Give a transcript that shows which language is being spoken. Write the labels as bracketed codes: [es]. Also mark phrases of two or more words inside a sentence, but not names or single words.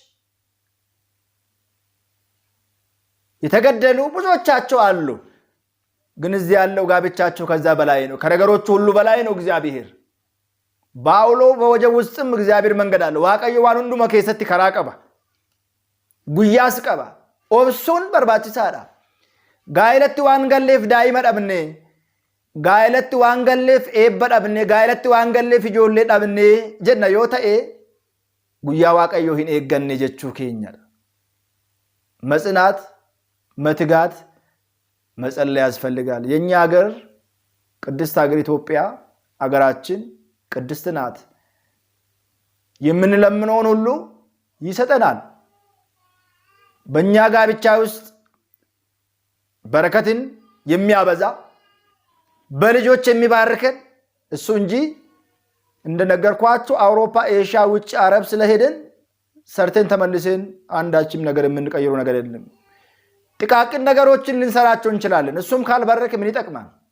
[am] የተገደሉ ብዙዎቻቸው አሉ። ግን እዚህ ያለው ጋብቻቸው ከዛ በላይ ነው፣ ከነገሮቹ ሁሉ በላይ ነው። እግዚአብሔር ባውሎ በወጀብ ውስጥም እግዚአብሔር መንገድ አለው። [om] waaqayyo waan hunduma keessatti karaa qaba፣ guyyaas qaba። obsuun barbaachisaadha። gaa'elatti waan galleef daa'ima dhabne, gaa'elatti waan galleef eebba dhabne, gaa'elatti waan galleef ijoollee dhabne jenna yoo ta'e guyyaa waaqayyo hin eegganne jechuu keenyadha። [am] መጽናት መትጋት መጸለይ ያስፈልጋል። የኛ ሀገር ቅድስት ሀገር ኢትዮጵያ ሀገራችን ቅድስት ናት። የምንለምነውን ሁሉ ይሰጠናል። በእኛ ጋብቻ ውስጥ በረከትን የሚያበዛ በልጆች የሚባርከን እሱ እንጂ እንደነገርኳችሁ አውሮፓ፣ ኤሽያ፣ ውጭ አረብ ስለሄደን ሰርተን ተመልሰን አንዳችም ነገር የምንቀይረው ነገር የለም። ጥቃቅን ነገሮችን ልንሰራቸው እንችላለን። እሱም ካልባረከ ምን ይጠቅማል?